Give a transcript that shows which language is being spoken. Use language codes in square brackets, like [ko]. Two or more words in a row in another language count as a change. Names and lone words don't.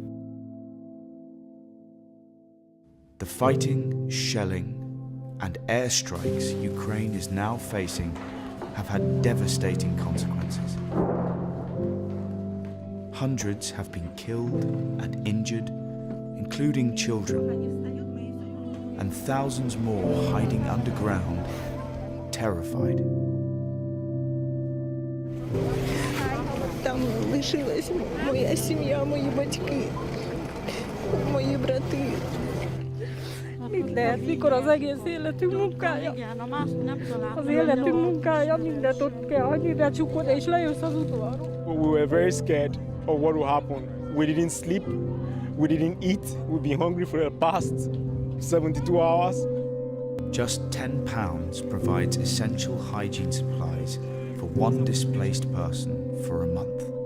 [en] The fighting, shelling, and airstrikes Ukraine is now facing have had devastating consequences. Hundreds have been killed and injured, including children, and thousands more hiding underground, terrified. [uk] Там лишилась моя сім'я, мої батьки, мої брати. [hu] Mindent, mikor az egész életünk munkája. Az életünk munkája, mindent ott kell hagyni, de csukod és lejössz az udvarról. [en] We were very scared of what will happen. We didn't sleep, we didn't eat, we've been hungry for the past 72 hours. Just £10 provides essential hygiene supplies for one displaced person for a month.